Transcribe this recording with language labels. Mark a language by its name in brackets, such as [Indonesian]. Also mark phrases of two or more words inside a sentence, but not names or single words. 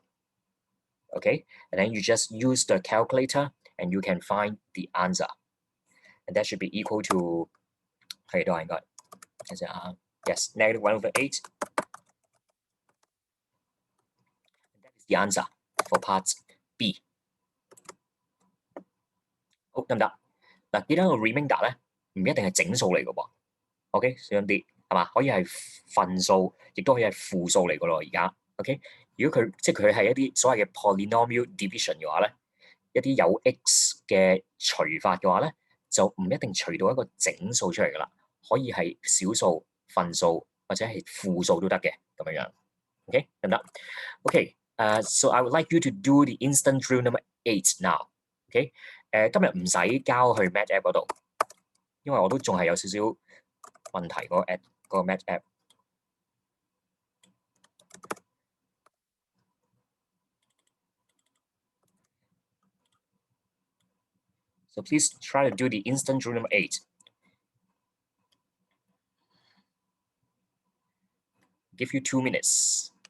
[English] Okay, and then you just use the calculator and you can find the answer. And that should be equal to, yes, -1 over 8. And that is the answer for part B. [Cantonese] 好，得唔得？嗱，記得個 remainder 咧，唔一定係整數嚟嘅喎。OK， 小心啲係嘛？可以係分數，亦都可以係負數嚟嘅咯。而家 OK， 如果佢係一啲所謂嘅 [English] polynomial division [Cantonese] 嘅話咧，一啲有 x 嘅除法嘅話咧，就唔一定除到一個整數出嚟㗎啦，可以係小數、分數或者係負數都得嘅咁樣樣。OK， 得唔得 ？OK， [English] so I would like you to do the instant drill number 8 now。 [Cantonese] OK， 今日唔使交去 [English] Math App [Cantonese] 嗰度，因為我都仲係有少少問題嗰個 [English] Math App。 So please try to do the instant drill number 8. Give you 2 minutes.